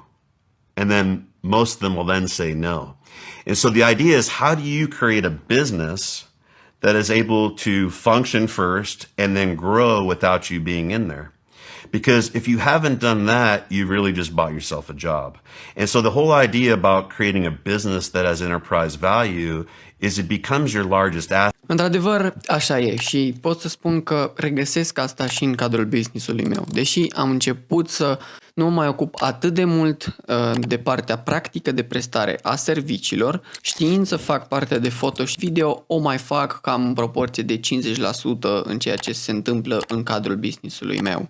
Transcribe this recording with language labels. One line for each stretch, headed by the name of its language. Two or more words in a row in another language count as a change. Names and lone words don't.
English: And then most of them will then say no. And so the idea is, how do you create a business that is able to function first and then grow without you being in there? Because if you haven't done that, you really just bought yourself a job. And so the whole idea about creating a business that has enterprise value is it becomes your largest asset.
Romanian: Într-adevăr, așa e și pot să spun că regăsesc asta și în cadrul business-ului meu. Deși am început să nu mă mai ocup atât de mult de partea practică de prestare a serviciilor, știind să fac partea de foto și video, o mai fac cam în proporție de 50% în ceea ce se întâmplă în cadrul business-ului meu.